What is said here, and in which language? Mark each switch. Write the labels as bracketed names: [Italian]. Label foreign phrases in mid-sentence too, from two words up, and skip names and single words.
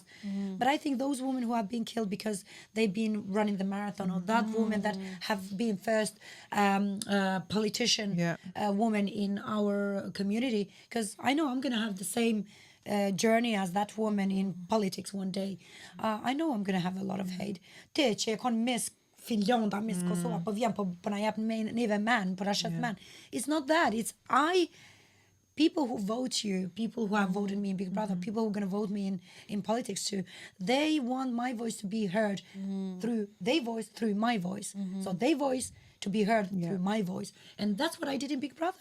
[English] But I think those women who have been killed because they've been running the marathon, or that woman that have been first politician woman in our community. Because I know I'm going to have the same journey as that woman in politics one day. I know I'm going to have a lot of hate. [Albanian] Det që e kon mis Finlanda, mis Kosovo, po vjen po na jap neve man, po na shet man. [English] It's not that. It's people who vote you, people who have voted me in Big Brother, people who are going to vote me in politics too, they want my voice to be heard through their voice, through my voice. So their voice to be heard through my voice. And that's what I did in Big Brother.